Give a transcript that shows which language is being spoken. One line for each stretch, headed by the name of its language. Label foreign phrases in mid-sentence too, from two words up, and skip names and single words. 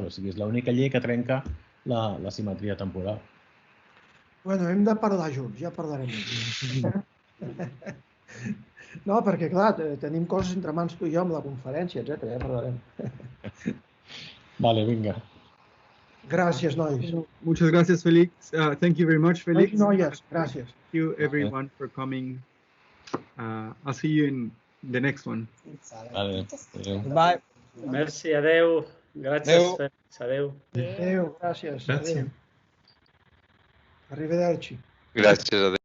Catalan: O sigui, és l'única llei que trenca la simetria temporal. Bueno, hem de parlar junts, ja parlarem. No, perquè, clar, tenim coses entre mans tu i jo amb la conferència, etc. Ja parlarem. Vale, vinga. Gràcies, nois.
Spanish: Muchas gracias, Felix.
English: Thank you very much, Felix.
Catalan: Noies, gràcies.
English: Thank you, everyone, for coming. I'll see you in the next one.
Catalan: Vale.
English: Bye.
Catalan: Merci, adeu. Gràcies, Felix. Adeu. Adéu, gràcies. Gràcies. Arrivederci. Gràcies, adéu.